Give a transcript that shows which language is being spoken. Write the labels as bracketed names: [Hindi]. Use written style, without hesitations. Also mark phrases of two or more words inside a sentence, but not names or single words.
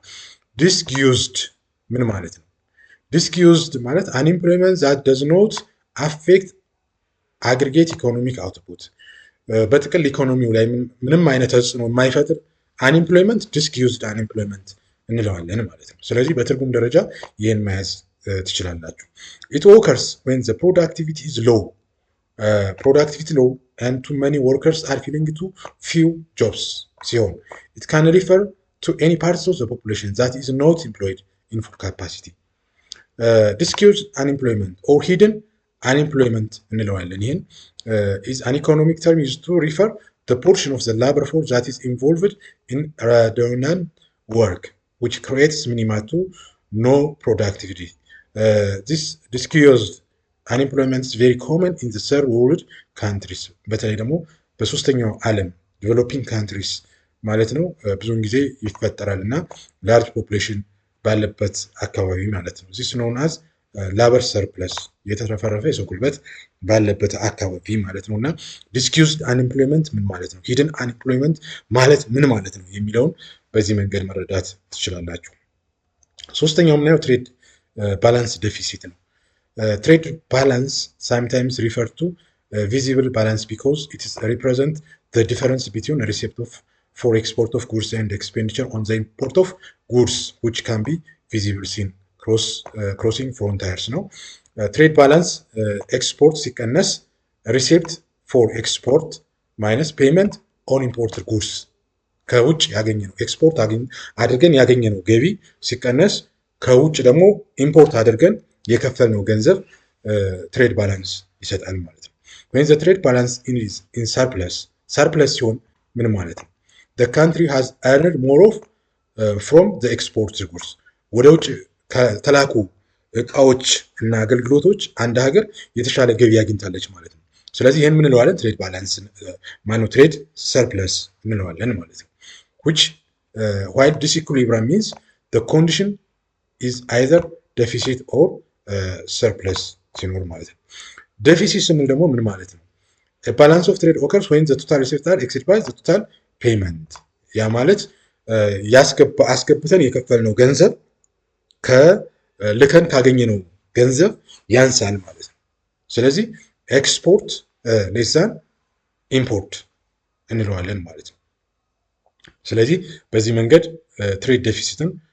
[Amharic] ዲስጊዩዝድ ምን ማለት ነው? ዲስጊዩዝድ ማለት [English] unemployment that does not affect aggregate economic output፣ [Amharic] በጥቅል ኢኮኖሚው ላይ ምንም አይነት ተጽዕኖ የማይፈጥር አንኤምፕሎይመንት [English] disguised unemployment [Amharic] እንለዋለን ማለት ነው። ስለዚህ በትርጉም ደረጃ ይህን መያዝ ትችላላችሁ። [English] it occurs when the productivity is low productivity low and too many workers are filling to few jobs ሲሆን it can refer to any parts of the population that is not employed in full capacity. Disguised unemployment or hidden unemployment [Amharic] እንለዋለን። ይህን [English] is an economic term used to refer the portion of the labor force that is involved in redundant work which creates minimal to no productivity. This disguised unemployment is very common in the third world countries [Amharic] በተለይ ደግሞ በሶስተኛው ዓለም [English] developing countries [Amharic] ማለት ነው ብዙውን ጊዜ ይፈጠራል እና [English] large population [Amharic] ባለበት አካባቢ ማለት ነው። [English] this known as labor surplus [Amharic] የተረፈረፈ የሰው ጉልበት ባለበት አካባቢ ማለት ነው። እና [English] disguised unemployment [Amharic] ምን ማለት ነው፣ [English] hidden unemployment [Amharic] ማለት ምን ማለት ነው የሚለውን በዚህ መንገድ መረዳት ትችላላችሁ። ሶስተኛው የምናየው [English] trade balance deficit ነው። Trade balance sometimes referred to visible balance because it is represent the difference between receipt of for export of goods and expenditure on the import of goods which can be visible seen crossing frontiers [Amharic] ነው። [English] trade balance export [Amharic] ሲቀነስ [English] receipt for export minus payment on imported goods [Amharic] ከውጭ ያገኘነው ኤክስፖርት አድርገን ያገኘነው ገቢ ሲቀነስ ከውጭ ደግሞ ኢምፖርት አድርገን የከፈልነው ገንዘብ [English] trade balance [Amharic] ይሰጣል ማለት ነው። [English] when the trade balance is in surplus [Amharic] ሲሆን ምን ማለት ነው? [English] the country has earned more of from the exported goods [Amharic] ወደ ውጭ ከተላኩ እቃዎች እና አገልግሎቶች አንድ ሀገር የተሻለ ገቢ አግኝታለች ማለት ነው። ስለዚህ ይህን ምን እንለዋለን? [English] trade balance [Amharic] ማነው [English] trade surplus [Amharic] እንለዋለን ማለት ነው። [English] which while disequilibrium means the condition is either deficit or [Amharic] ሰርፕለስ ሲኖር ማለት ነው። ዴፊሲት ስንል ደግሞ ምን ማለት ነው? [English] balance of trade occurs ወይም the total receipt are exceed by the total payment። [Amharic] ያ ማለት አስገብተን የከፈልነው ገንዘብ ልከን ካገኘነው ገንዘብ ያንሳል ማለት ነው። ስለዚህ [English] export less than import [Amharic] እንለዋለን ማለት ነው። ስለዚህ በዚህ መንገድ [English] trade deficitን